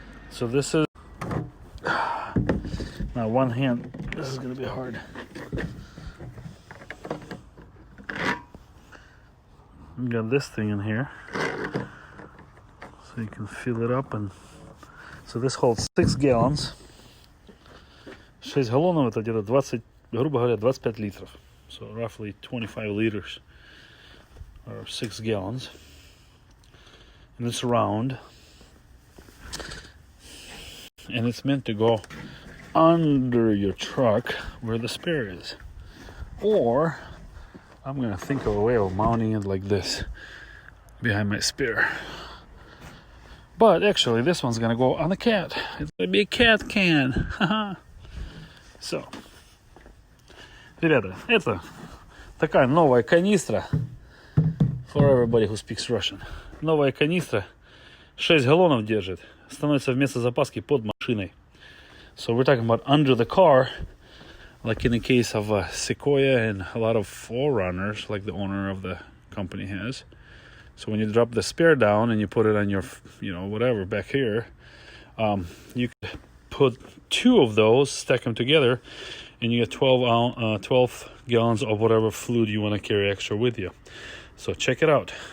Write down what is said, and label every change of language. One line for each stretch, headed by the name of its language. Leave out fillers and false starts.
English: So this is now one hand. This is gonna be hard. We got this thing in here, so you can fill it up, and so this holds 6 gallons.
Russian: 6 галлонов это где-то 20, грубо говоря, 25 литров.
English: So roughly 25 liters or 6 gallons. And it's round. And it's meant to go under your truck where the spare is. Or I'm gonna think of a way of mounting it like this behind my spare. But actually this one's gonna go on the cat. It's gonna be a cat can. So,
Russian: ребята, это такая новая канистра
English: for everybody who speaks Russian.
Russian: Новая канистра 6 галлонов держит. Становится вместо запаски под машиной.
English: So we're talking about under the car, like in the case of Sequoia and a lot of Forerunners, like the owner of the company has. So when you drop the spare down and you put it on your, whatever back here, you could put 2 of those, stack them together, and you get 12 gallons of whatever fluid you want to carry extra with you. So check it out.